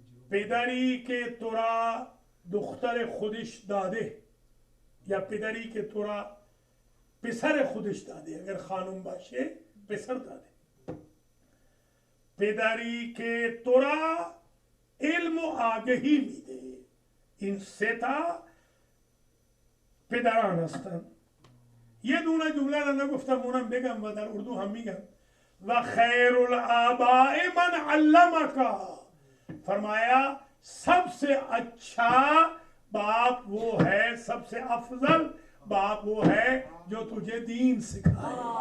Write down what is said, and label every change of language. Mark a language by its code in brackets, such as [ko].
[fa] پدری که تو را دختر خودش داده، یا پدری که تو را پسر خودش داده، اگر خانم باشه پسر داده، پدری که تو را علم و آگهی میده، این 3 تا پدران هستن. یه دونه جمله را نگفتم، اونم بگم و در اردو هم میگم. [ar] و خیر الآباء من علمکا، [ur] فرمایا سب سے اچھا باپ وہ ہے، سب سے افضل باپ وہ ہے جو تجھے دین سکھائے.